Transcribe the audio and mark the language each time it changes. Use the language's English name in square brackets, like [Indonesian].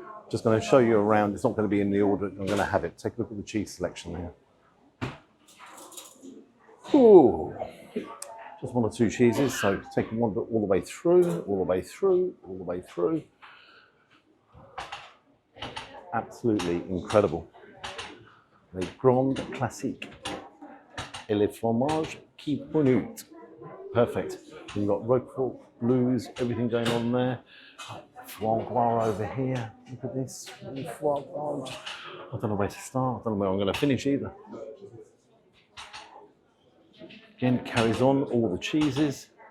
[English] Just going to show you around. It's not going to be in the order I'm going to have it. Take a look at the cheese selection here. Ooh. Just one or two cheeses. So taking one all the way through, all the way through, all the way through. Absolutely incredible. [French] Les grandes classiques. Et les fromages qui pointent. [English] Perfect. You've got Roquefort, blues, everything going on there. Foie gras over here. Look at this. Foie gras. I don't know where to start. I don't know where I'm going to finish either. Again, it carries on all the cheeses.